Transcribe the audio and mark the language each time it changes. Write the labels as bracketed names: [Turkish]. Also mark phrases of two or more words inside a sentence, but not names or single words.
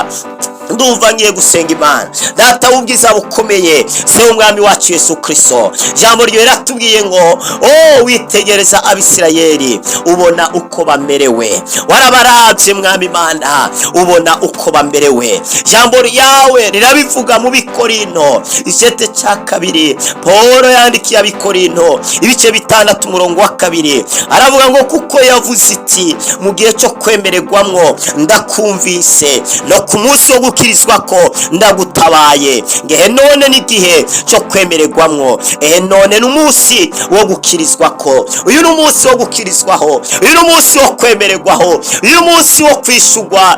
[Rundi] Ndumva ngiye gusenga Imana. Data w'ubwiza bukomeye, se umwami wacu Yesu Kristo, jambo ryo riratubwiye ngo witegereza Abisirayeli ubona uko bamerewe, warabaravye mwami Imana ubona uko bamerewe. Jambo ryawe rirabivuga mu Bikorinto igice cya 2, Paulo yandikiye Abikorinto ibice 6 umurongo wa 2, aravuga ngo kuko yavuze iti mu gihe cyo kwemererwamwo ndakumvise, no ku munsi wo gukirizwa ko ndagutabaye. Ngehe none n'igihe cyo kwemererwamwo, ehe none n'umunsi wo gukirizwa ko, uyu n'umunsi wo gukirizwaho, uyu n'umunsi wo kwemererwaho, uyu munsi wo kwishurwa.